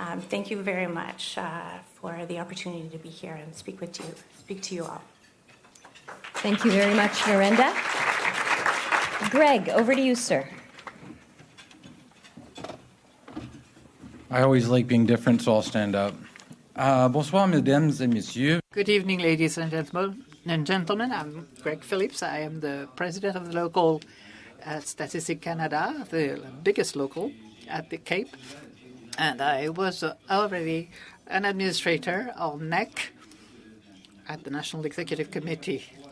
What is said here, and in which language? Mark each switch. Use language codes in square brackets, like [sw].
[en] Thank you very much for the opportunity to be here and speak to you all. Thank you very much, Miranda. Greg, over to you, sir. I always like being different, so I'll stand up. [fr] Bonsoir, mesdames et messieurs. [en] Good evening, ladies and gentlemen. I'm Greg Phillips. I am the president of the local Statistics Canada, the biggest local at the Cape. And I was already an administrator of NEC at the National Executive Committee.